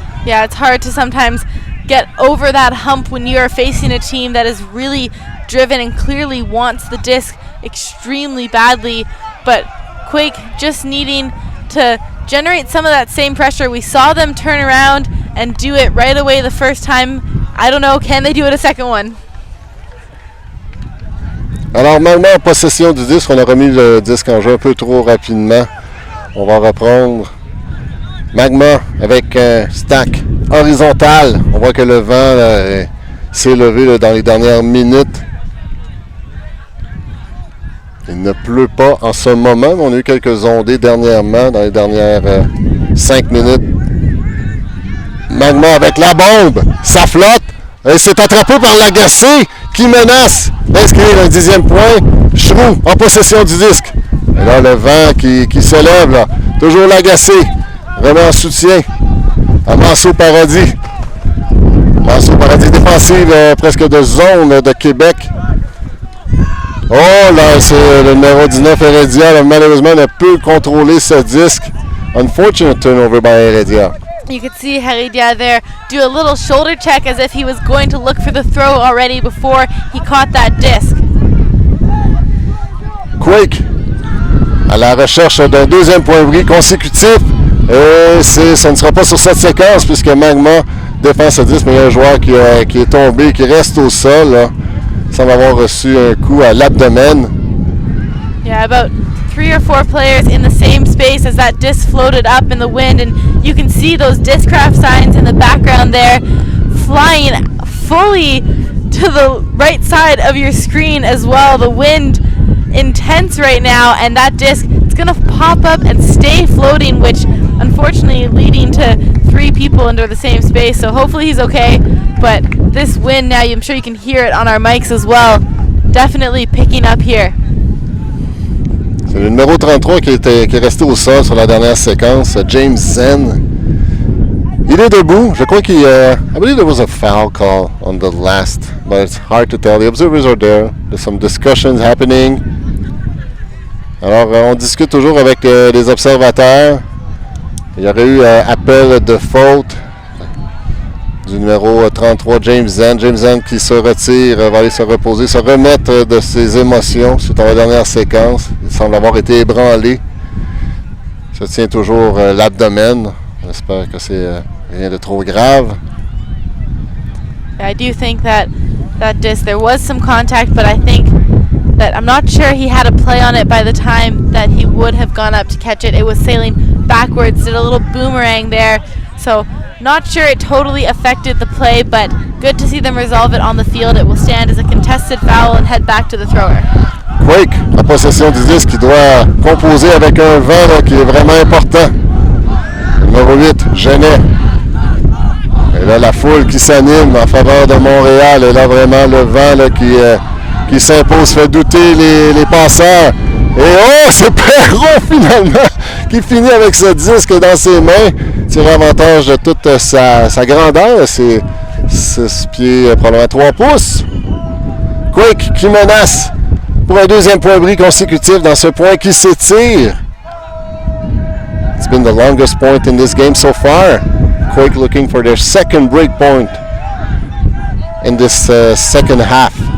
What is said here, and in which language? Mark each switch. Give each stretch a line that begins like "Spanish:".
English: Yeah, it's hard to sometimes get over that hump when you're facing a team that is really driven and clearly wants the disc extremely badly, but Quake just needing to generate some of that same pressure. We saw them turn around and do it right away the first time. I don't know, can they do it a second one?
French: Alors, Magma en possession du disque, on a remis le disque en jeu un peu trop rapidement. On va reprendre Magma avec un stack horizontal. On voit que le vent s'est levé dans les dernières minutes. Il ne pleut pas en ce moment, mais on a eu quelques ondées dernièrement, dans les dernières 5 minutes. Magma avec la bombe, ça flotte. Et c'est attrapé par l'agacé qui menace d'inscrire un 10e point. Chroux en possession du disque. Et là, le vent qui s'élève, là. Toujours l'agacé. Vraiment en soutien à Manceau Paradis. Manceau Paradis défensive presque de zone de Québec. Oh là, c'est le numéro 19 Heredia. Là, malheureusement, ne peut contrôler ce disque.
English: Unfortunate turnover by Heredia. You could see Heredia there do a little shoulder check as if he was going to look for the throw already before he caught that disc.
French: Quake à la recherche d'un deuxième point bris consécutif. Et ce ne sera pas sur cette séquence puisque Magma défend ce disque, mais il y a un joueur qui est tombé, qui reste au sol. Là. Il semble avoir reçu un coup à l'abdomen.
English: Yeah, about 3 or 4 players in the same space as that disc floated up in the wind, and you can see those Discraft signs in the background there flying fully to the right side of your screen as well. The wind intense right now, and that disc, it's going to pop up and stay floating, which unfortunately leading to 3 people into the same space, so hopefully he's okay. But this wind now, I'm sure you can hear it on our mics as well, definitely picking up here.
French: C'est le numéro 33 qui est resté au sol sur la dernière séquence, James Zen. Il est debout. Je crois qu'il
English: I believe there was a foul call on the last, but it's hard to tell. The observers are there. There's some discussions happening.
French: Alors, on discute toujours avec les observateurs. Il y aurait eu appel de faute du numéro 33, James Zen. James Zen qui se retire, va aller se reposer, se remettre de ses émotions suite à la dernière séquence. Il semble avoir été ébranlé. Il se tient toujours l'abdomen. J'espère que c'est rien de trop grave.
English: I do think that disc, there was some contact, but I think that I'm not sure he had a play on it by the time that he would have gone up to catch it. It was sailing backwards, did a little boomerang there. So not sure it totally affected the play, but good to see them resolve it on the field. It will stand as a contested foul and head back to the thrower.
French: Quake en possession du disque qui doit composer avec un vent là, qui est vraiment important. Numéro 8, Genet. Et là, la foule qui s'anime en faveur de Montréal. Et là, vraiment, le vent là, qui s'impose, fait douter les passeurs. Et oh, c'est Perrault finalement qui finit avec ce disque dans ses mains. Tire avantage de toute sa grandeur. C'est 6 pieds, probablement 3 pouces. Quake qui menace pour un deuxième point bris consécutif dans ce point qui s'étire.
English: It's been the longest point in this game so far. Quake looking for their second break point in this second half.